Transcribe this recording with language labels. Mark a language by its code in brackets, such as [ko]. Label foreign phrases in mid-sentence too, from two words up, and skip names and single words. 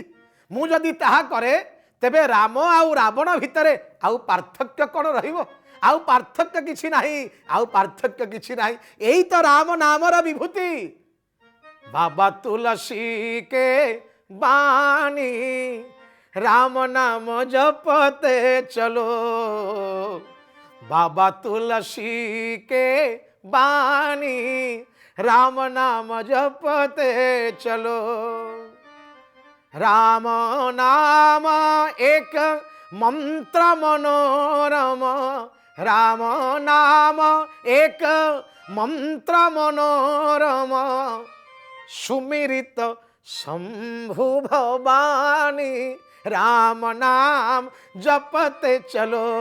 [or] ମୁଁ ଯଦି ତାହା କରେ ତେବେ ରାମ ଆଉ ରାବଣ ଭିତରେ ଆଉ ପାର୍ଥକ୍ୟ କ'ଣ ରହିବ? ଆଉ ପାର୍ଥକ୍ୟ କିଛି ନାହିଁ, ଆଉ ପାର୍ଥକ୍ୟ କିଛି ନାହିଁ। ଏଇ ତ ରାମ ନାମର ବିଭୂତି। [hi] बाबा तुलसी के बानी राम नाम जपते चलो, बाबा तुलसी के बानी राम नाम जपते चलो। राम नाम एक मंत्र मनोरम, राम नाम एक मंत्र मनोरम सुमिरित शंभु भवानी राम नाम जपते चलो।